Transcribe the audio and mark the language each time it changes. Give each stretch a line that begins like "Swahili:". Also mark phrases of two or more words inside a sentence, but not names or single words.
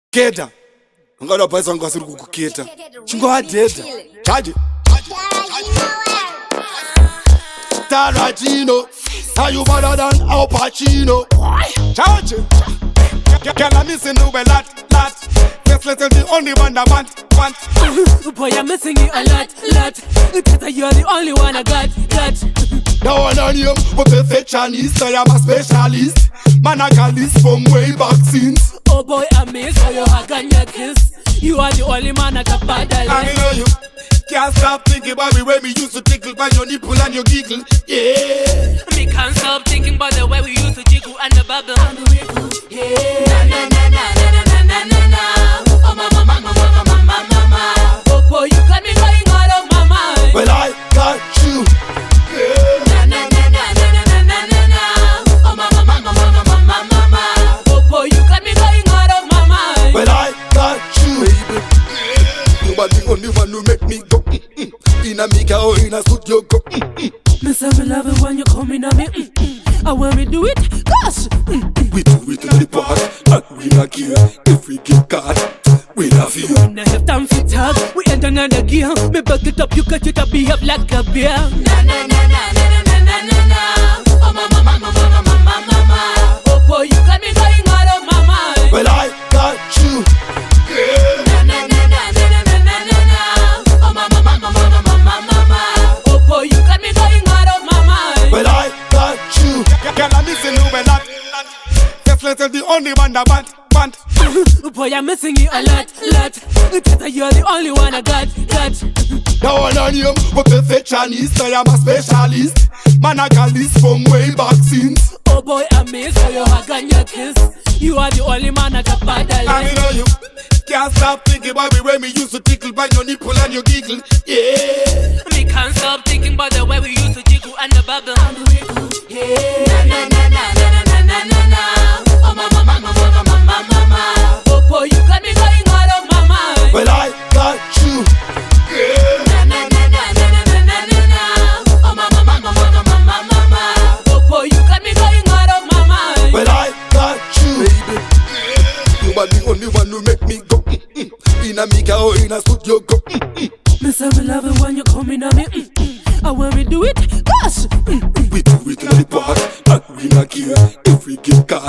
Shona: Keta ngalo bhaisa ngasiri kukuketa chingoadhedha chaje
English: Tarantino how you better than Al Pacino chaje girl I'm missing you a lot Faceless is the only one I want boy I'm missing you a lot Dhadza you're the only one I got Now I know you but perfectionist I am a specialist man I got this from way back since. Oh boy, I miss how you hug and your kiss. You are the only man I can paddle. I know you can't stop thinking about the way we used to tickle by your nipple and your giggle. Yeah. Me can't stop thinking about the way we used to jiggle and the bubble and the wiggle. Yeah. Na na na na na na na na. Oh mama mama mama mama mama. Oh boy, you got me going out of my mind. Well I got you. Yeah. Na na na na na na na na na. Oh mama mama mama mama mama. Oh boy, you got me going out of my mind. Well I got you, baby. You are the only one who make me go in a mika or in a studio go Me say me love it when you come in on me and when we do it, gosh We do it in the park and we not care if we get caught. We love you. We not have time for talk. We end another gear. Me back it up, you cut it up, behave like a bear. Na na na na na na na na na. Oh mama mama mama mama mama. Oh boy, you got me going out of my mind. Well I got you. Yeah. Na na na na na na na na na. Oh mama mama mama mama mama. Oh boy, you got me going out of my mind. Well I got you. Girl I'm missing you a lot. Faceless is the only one I want. Boy, I'm missing you a lot Dhadza you're the only one I got Now I know you but perfectionist I am a specialist man I got this from way back since. Oh boy, I miss how you hug and your kiss. You are the only man I can paddle. I know you can't stop thinking about the way we used to tickle by your nipple and your giggle. Yeah. Me can't stop thinking about the way we used to jiggle and the bubble and the wiggle. Yeah. Na na na na na na na na. Oh mama mama mama mama mama. Oh boy, you got me going out of my mind. Well I got you. Yeah. Na na na na na na na na na. Oh mama mama mama mama mama. Oh boy, you got me going out of my mind. Well I got you, baby. You are the only one who make me go in a mika or in a studio go Me say me love it when you come in on me and when we do it, gosh We do it in the park and we not care if we get caught.